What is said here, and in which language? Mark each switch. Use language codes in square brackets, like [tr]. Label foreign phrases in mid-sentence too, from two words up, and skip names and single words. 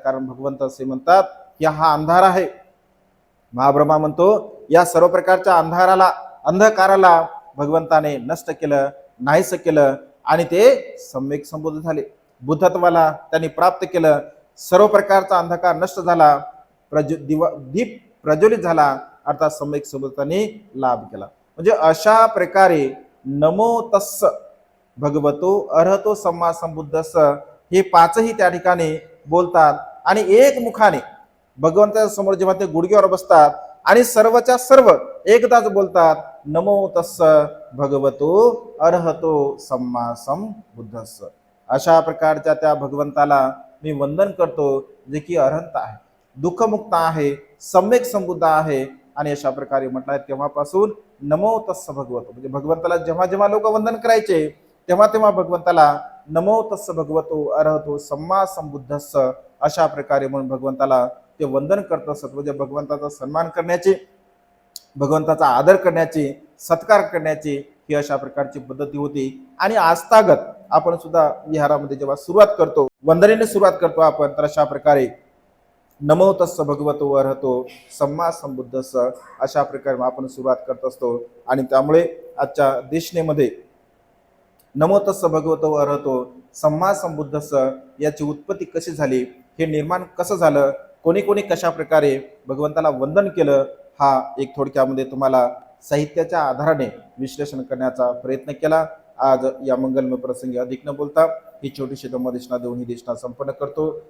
[mr] कारण भगवंत असे म्हणतात की हा अंधार आहे. महाब्रह्मा म्हणतो या सर्व प्रकारच्या अंधकाराला भगवंताने नष्ट केलं, नाहीस केलं आणि ते सम्यक संबोध झाले. बुद्धत्वाला त्यांनी प्राप्त केलं. सर्व प्रकारचा अंधकार नष्ट झाला, दीप प्रज्वलित झाला, अर्थात सम्यक संबोधाने लाभ केला. म्हणजे अशा प्रकारे [pi] नमो तस्स भगवतो अर्हतो सम्मा संबुद्धस्स [mr] हे पाचही त्या ठिकाणी बोलतात. आणि एक मुखाने भगवंताच्या समोर जेव्हा ते गुडघ्यावर बसतात आणि सर्वच्या सर्व एकदाच बोलतात [pi] नमो तस्स भगवतो अर्हतो सम्मा संबुद्धस्स. [mr] अशा प्रकारच्या त्या भगवंताला मी वंदन करतो जे की अरहंत आहे, दुःखमुक्त आहे, सम्यक संबुद्ध आहे. आणि अशा प्रकारे म्हटलं आहे तेव्हापासून [pi] नमो तस्स भगवतो [mr] म्हणजे भगवंताला जेव्हा जेव्हा लोक वंदन करायचे तेव्हा तेव्हा भगवंताला [pi] नमो तस्स भगवतो अर्हतो सम्मा संबुद्धस्स [mr] अशा प्रकारे म्हणून भगवंताला ते वंदन करत असत. म्हणजे भगवंताचा सन्मान करण्याची, भगवंताचा आदर करण्याची, सत्कार करण्याची ही अशा प्रकारची पद्धती होती. आणि आस्थागत आपण सुद्धा विहारामध्ये जेव्हा सुरुवात करतो, वंदनेने सुरुवात करतो आपण, तर अशा प्रकारे [pi] नमो तस्स भगवतो अर्हतो सम्मा संबुद्धस्स [mr] अशा प्रकारे आपण सुरुवात करत असतो. आणि त्यामुळे आजच्या देशनेमध्ये [pi] नमो तस्स भगवतो अर्हतो सम्मा संबुद्धस्स [mr] याची उत्पत्ती कशी झाली, हे निर्माण कसं झालं, कोणी कोणी कशा प्रकारे भगवंताला वंदन केलं, हा एक थोडक्यामध्ये तुम्हाला साहित्याच्या आधाराने विश्लेषण करण्याचा प्रयत्न केला. आज या मंगलमय प्रसंगी अधिक न बोलता ही छोटीशी धम्मदेशना देऊन ही देशना संपन्न करतो.